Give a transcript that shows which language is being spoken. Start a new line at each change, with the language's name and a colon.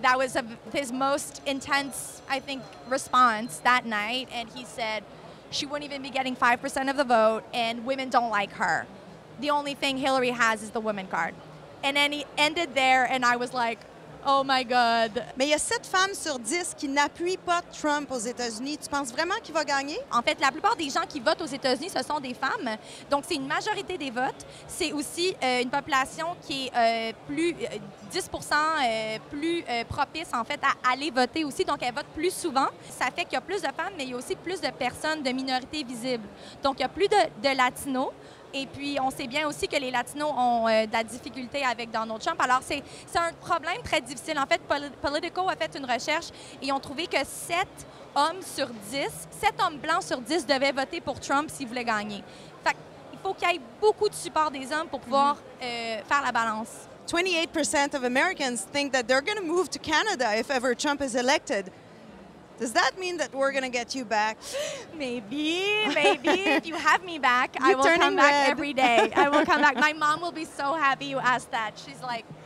English: That was his most intense, I think, response that night. And he said, she wouldn't even be getting 5% of the vote, and women don't like her. The only thing Hillary has is the women card. And then he ended there, and I was like, oh my God.
French: Mais il y a 7 femmes sur 10 qui n'appuient pas Trump aux États-Unis. Tu penses vraiment qu'il va gagner? En fait, la plupart des gens qui votent aux États-Unis, ce sont des femmes. Donc, c'est une majorité des votes. C'est aussi une population qui est 10 plus propice, en fait, à aller voter aussi. Donc, elles votent plus souvent. Ça fait qu'il y a plus de femmes, mais il y a aussi plus de personnes de minorités visibles. Donc, il y a plus de latinos. Et puis, on sait bien aussi que les Latinos ont de la difficulté avec Donald Trump. Alors, c'est un problème très difficile. En fait, Politico a fait une recherche et ils ont trouvé que 7 hommes sur 10, 7 hommes blancs sur 10 devaient voter pour Trump s'ils voulaient gagner. Fait qu'il faut qu'il y ait beaucoup de support des hommes pour pouvoir faire la balance.
English: 28% of Americans think that they're going to move to Canada if ever Trump is elected. Does that mean that we're going to get you back? Maybe. If you have me back, I will come back every day. I will come back. My mom will be so happy you asked that. She's like...